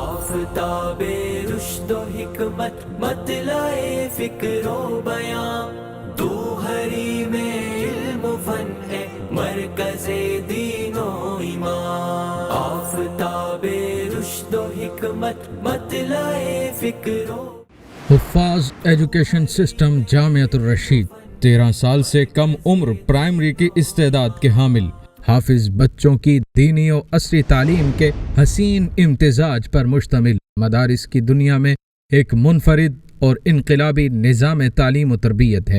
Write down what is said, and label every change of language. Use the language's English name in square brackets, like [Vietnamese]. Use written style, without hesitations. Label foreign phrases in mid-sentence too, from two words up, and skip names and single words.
[Urdu] آفتاب رشد و حکمت مطلع فکر و بیان، تو حریم علم و فن ہے مرکز دین و ایمان، آفتاب رشد و حکمت مطلع فکر و حفاظ ایجوکیشن سسٹم جامعۃ الرشید 13 سال سے کم عمر پرائمری کی استعداد کے حامل حافظ بچوں کی دینی و عصری تعلیم کے حسین امتزاج پر مشتمل مدارس کی دنیا میں ایک منفرد اور انقلابی نظام تعلیم و تربیت ہے۔